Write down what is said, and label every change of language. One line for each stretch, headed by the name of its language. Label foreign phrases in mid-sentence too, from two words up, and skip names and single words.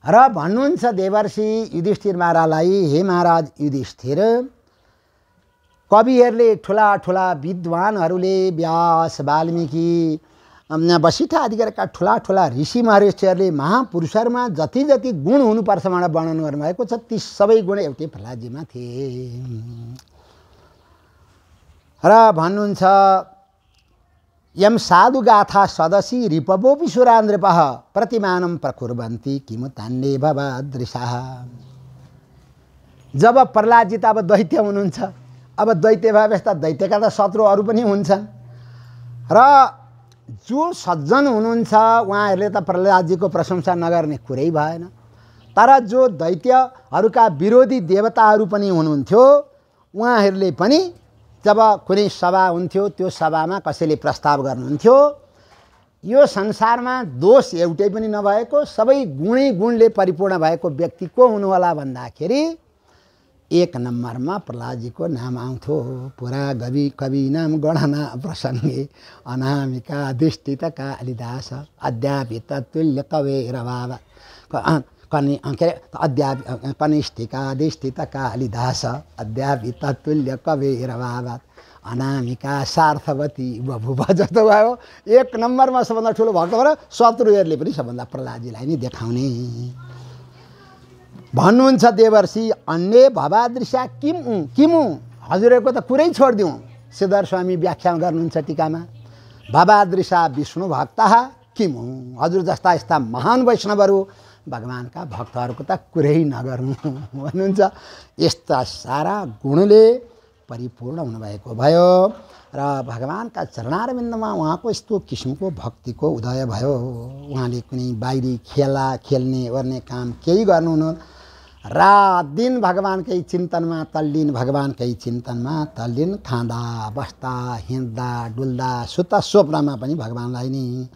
Nepali: र भन्नुहुन्छ देवर्षि युधिष्ठिर महाराजलाई, हे महाराज युधिष्ठिर, कविहरूले ठुला ठुला विद्वानहरूले व्यास वाल्मीकि वशिष्ठ आदि गरेका ठुला ठुला ऋषि महर्षिहरूले महापुरुषहरूमा जति जति गुण हुनुपर्छ भनेर वर्णन गर्नुभएको छ, ती सबै गुण एउटै प्रहलादजीमा थिए।
Sanskrit: र भन्नुहुन्छ यम साधु गाथा सदसी रिपवोपि सुरान्द्रपः प्रतिमानं प्रकुर्वन्ति किमु तान्ने भवादृशाः।
Nepali: जब प्रहलादजी त अब दैत्य हुनुहुन्छ, अब दैत्य भएपछि त दैत्यका त शत्रु अरू पनि हुन्छन् र जो सज्जन हुनुहुन्छ उहाँहरूले त प्रहलादजीको प्रशंसा नगर्ने कुरै भएन। तर जो दैत्यहरूका विरोधी देवताहरू पनि हुनुहुन्थ्यो, उहाँहरूले पनि जब कुनै सभा हुन्थ्यो त्यो सभामा कसैले प्रस्ताव गर्नुहुन्थ्यो, यो संसारमा दोष एउटै पनि नभएको सबै गुणै गुणले परिपूर्ण भएको व्यक्ति को हुनुहोला भन्दाखेरि एक नम्बरमा प्रहलादजीको नाम आउँथ्यो।
Sanskrit: पुरा कवि नाम गणना प्रसङ्गे अनामिका अधिष्ठित कालिदास अद्यापि तत्तुल्य कवेर भाव कनिष्ठिका अधिष्ठित कालिदास अद्यापि तत्तुल्य कवेर भाव अनामिका सार्थवती बभुव
Nepali: जस्तो भयो। एक नम्बरमा सबभन्दा ठुलो भक्त भएर शत्रुहरूले पनि सबभन्दा प्रहलादजीलाई नै देखाउने। भन्नुहुन्छ देवर्षि
Sanskrit: अन्य भवादृशा किमु,
Nepali: हजुरहरूको त कुरै छोडिदिउँ। श्रीधर स्वामी व्याख्या गर्नुहुन्छ टीकामा,
Sanskrit: भवादृशा विष्णु भक्तः किमु,
Nepali: हजुर जस्ता यस्ता महान वैष्णवहरू भगवानका भक्तहरूको त कुरै नगर्नु भन्नुहुन्छ। यस्ता सारा गुणले परिपूर्ण हुनुभएको भयो र भगवानका चरणारविन्दमा उहाँको यस्तो किसिमको भक्तिको उदय भयो। उहाँले कुनै बाहिरी खेल्ने ओर्ने काम केही गर्नुहुन्न, रात दिन भगवानकै चिन्तनमा तल्लीन, भगवानकै चिन्तनमा तल्लीन, खाँदा बस्दा हिँड्दा डुल्दा सुत्दा स्वप्नमा पनि भगवानलाई नै।